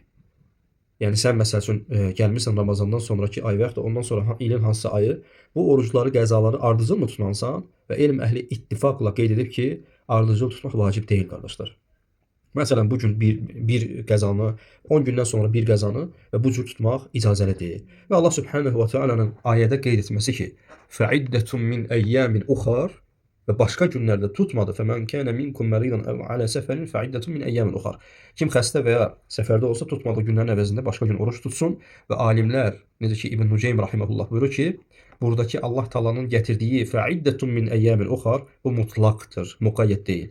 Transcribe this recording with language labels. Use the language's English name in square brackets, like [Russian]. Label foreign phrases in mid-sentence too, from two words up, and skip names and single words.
[Azerbaijani] Yəni sən məsəl üçün gəlmirsən Ramazandan sonraki ay və yaxud da ondan sonra ilin hansısa ayı bu orucları, qəzaları ardıcıl mı tutmansan və elm əhli ittifaqla qeyd edib ki, ardıcıl tutmaq vacib deyil qardaşlar. Məsələn, bugün bir qəzanı, 10 gündən sonra bir qəzanı və bu cür tutmaq icazəlidir. Və Allah Subhanahu və Teala'nın ayədə qeyd etməsi ki, [Arabic] فَعِدَّةٌ مِنْ أَيَّامٍ أُخَرٍ [Azerbaijani] və başqa günlərdə tutmadı. [Arabic] فمن كان منكم مريضا أو على سفر فعدة من أيام أخر. [Azerbaijani] Kim xəstə və ya səfərdə olsa tutmadığı günlərin əvəzində başqa gün oruç tutsun və alimlər, necə ki İbn Nuceym rahimehullah buyurur ki, buradakı Allah Taala'nın gətirdiyi [Arabic] فعدة من أيام أخر [Azerbaijani] bu mutlaqdır, müqayyət deyil.